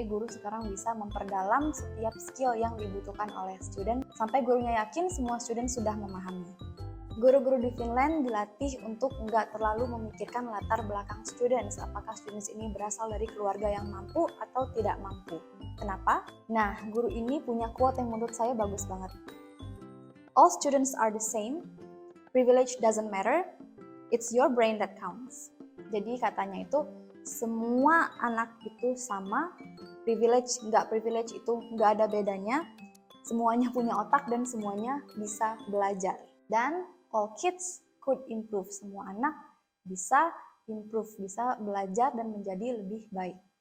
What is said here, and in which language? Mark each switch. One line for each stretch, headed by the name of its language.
Indonesian: Guru sekarang bisa memperdalam setiap skill yang dibutuhkan oleh student, sampai gurunya yakin semua student sudah memahami. Guru-guru di Finland dilatih untuk nggak terlalu memikirkan latar belakang students, apakah students ini berasal dari keluarga yang mampu atau tidak mampu. Kenapa? Nah, guru ini punya quote yang menurut saya bagus banget.
English: All students are the same, privilege doesn't matter, it's your brain that counts.
Indonesian: Jadi katanya itu, semua anak itu sama, privilege itu nggak ada bedanya, semuanya punya otak dan semuanya bisa belajar. Dan
English: all kids could improve,
Indonesian: semua anak bisa improve, bisa belajar dan menjadi lebih baik.